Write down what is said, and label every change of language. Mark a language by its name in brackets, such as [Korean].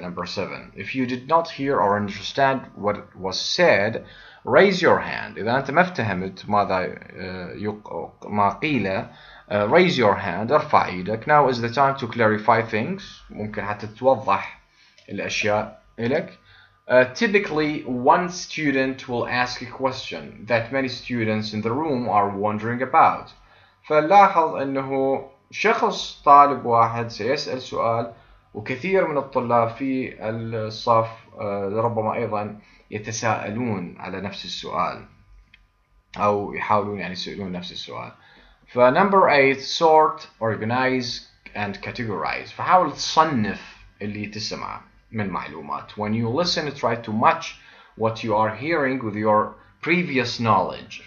[English] Number 7 if you did not hear or understand what was said raise your hand. [Arabic] إذا أنت ما فهمت ماذا ما قيل [English] raise your hand، [Arabic] ارفع ايدك. [English] Now is the time to clarify things. [Arabic] ممكن حتى توضح الأشياء لك. [English] Typically, one student will ask a question that many students in the room are wondering about. [Arabic] فلاحظ أنه شخص طالب واحد سيسأل سؤال وكثير من الطلاب في الصف ربما أيضا يتساءلون على نفس السؤال أو يحاولون يعني يسألون نفس السؤال. [English] فنمبر 8 sort, organize and categorize. [Arabic] فحاول تصنف اللي تسمعه من معلومات. [English] When you listen try to match what you are hearing with your previous knowledge.